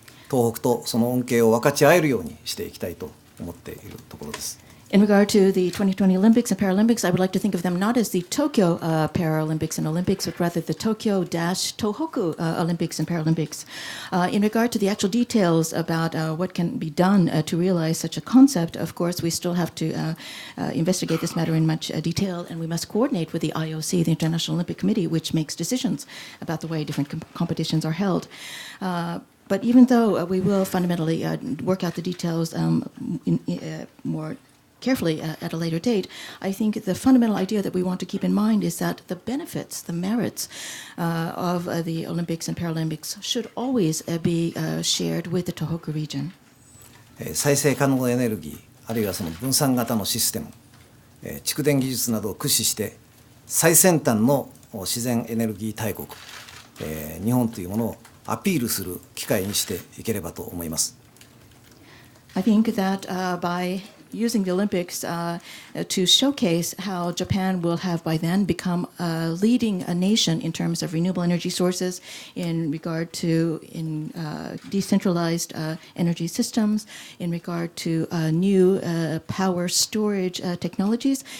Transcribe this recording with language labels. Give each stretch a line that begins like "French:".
Japanese: 東北とその恩恵を分かち合えるようにしていきたいと思っているところです。
English: In regard to the 2020 Olympics and Paralympics, I would like to think of them not as the Tokyo Paralympics and Olympics, but rather the Tokyo-Tohoku Olympics and Paralympics. In regard to the actual details about what can be done to realize such a concept, of course, we still have to investigate this matter in much detail, and we must coordinate with the IOC, the International Olympic Committee, which makes decisions about the way different competitions are held. But even though we will fundamentally work out the details more carefully at a later date, I think the fundamental idea that we want to keep in mind is that the benefits, the merits of the Olympics and Paralympics should always be shared with the Tohoku region.
Japanese: 再生可能エネルギー、あるいはその分散型のシステム、蓄電技術などを駆使して最先端の自然エネルギー大国、日本というものをアピールする機会にしていければと思います。
English: I think that by using the Olympics to showcase how Japan will have by then become leading a nation in terms of renewable energy sources in regard to decentralized energy systems, in regard to new power storage technologies.